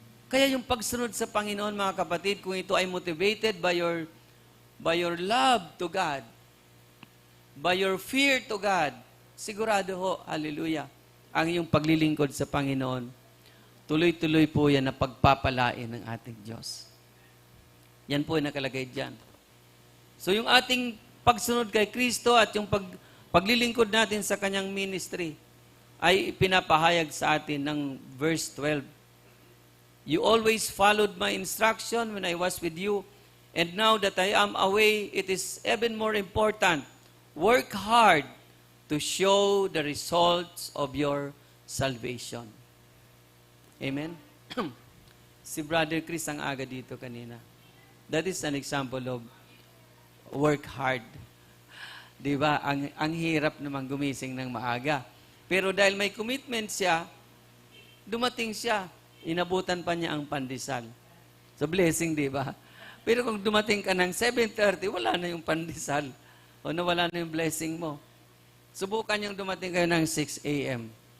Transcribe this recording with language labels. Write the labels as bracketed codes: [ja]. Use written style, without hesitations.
[tl] Kaya yung pagsunod sa Panginoon, mga kapatid, kung ito ay [en] motivated by your love to God, [tl] by your fear to God, sigurado ho, hallelujah, ang iyong paglilingkod sa Panginoon, tuloy-tuloy po yan na pagpapalain ng ating Diyos. Yan po yung nakalagay dyan. So yung ating pagsunod kay Kristo at yung paglilingkod natin sa kanyang ministry ay pinapahayag sa atin ng verse 12. [en] You always followed my instruction when I was with you, and now that I am away, it is even more important. Work hard to show the results of your salvation. Amen? [tl] Si Brother Chris ang aga dito kanina. [en] That is an example of work hard. [tl] Di ba? Ang hirap naman gumising ng maaga. Pero dahil may commitment siya, dumating siya. Inabutan pa niya ang pandesal. So blessing, di ba? Pero kung dumating ka ng 7:30, wala na yung pandesal. O nawala na yung blessing mo. Subukan yung dumating kayo ng 6 a.m.